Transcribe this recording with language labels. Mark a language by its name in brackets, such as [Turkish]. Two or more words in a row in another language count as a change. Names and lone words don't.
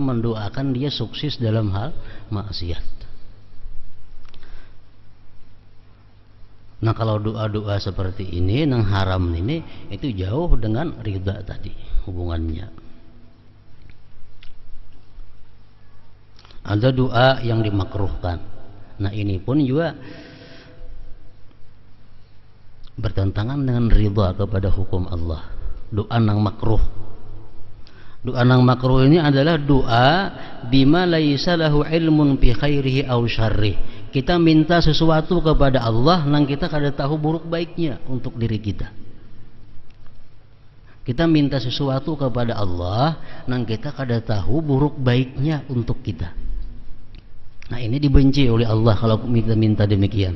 [Indonesian] Mendoakan dia sukses dalam hal maksiat. Nah, kalau doa-doa seperti ini yang haram ini itu jauh dengan ridha tadi hubungannya. Ada doa yang dimakruhkan. Nah, ini pun juga bertentangan dengan ridha kepada hukum Allah. [Banjar] Doa nang makruh. Doa nang makruh ini adalah doa [Arabic] بما ليس له علم بخيره أو شره. [Banjar] Kita minta sesuatu kepada Allah nang kita kada tahu buruk baiknya untuk diri kita. Kita minta sesuatu kepada Allah nang kita kada tahu buruk baiknya untuk kita. [Indonesian] Nah, ini dibenci oleh Allah kalau kita minta demikian.